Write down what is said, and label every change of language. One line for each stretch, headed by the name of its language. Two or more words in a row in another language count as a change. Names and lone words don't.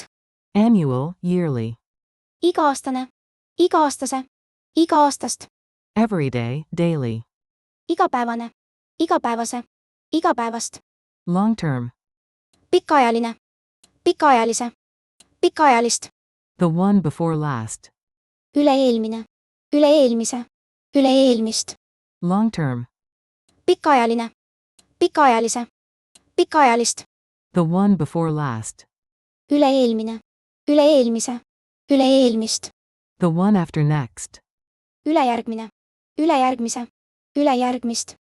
English: Annual, yearly.
Estonian: iga-aastane, iga-aastase, iga-aastast,
English: Everyday, daily.
Estonian: igapäevane, igapäevase, igapäevast,
English: Long term.
Estonian: pikaajaline, pikaajalise, pikaajalist,
English: The one before last.
Estonian: üle-eelmine, üle-eelmise, üle-eelmist,
English: Long term.
Estonian: pikaajaline, pikaajalise, pikaajalist,
English: The one before last.
Estonian: üle-eelmine, üle-eelmise, üle-eelmist,
English: The one after next.
Estonian: ülejärgmine, ülejärgmise, ülejärgmist,